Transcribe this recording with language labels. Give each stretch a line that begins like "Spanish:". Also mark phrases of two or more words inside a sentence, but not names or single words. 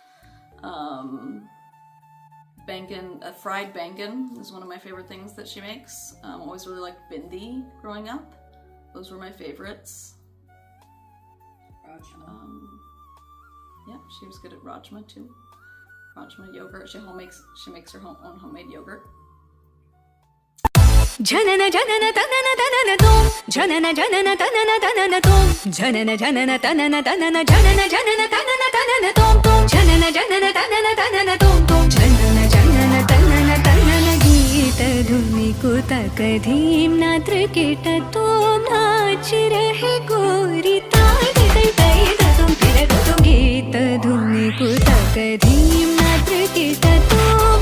English: Bangan, fried bangan is one of my favorite things that she makes. Always really liked bindi growing up. Those were my favorites. Rajma. Yeah, she was good at rajma too. Rajma yogurt. She makes her own homemade yogurt. Janana janana tanana tanana tom. Janana janana tanana tanana tom. Janana janana tanana tanana janana janana tanana tanana tom tom. Janana janana tanana tanana tom tom. Janana janana tanana tanana
Hindi: गीत धुनि को तकधिम नृत किट तोम नाच रहे गोरी ताल तै तै तोम पिरा तोम गीत धुनि को तकधिम नृत किट तोम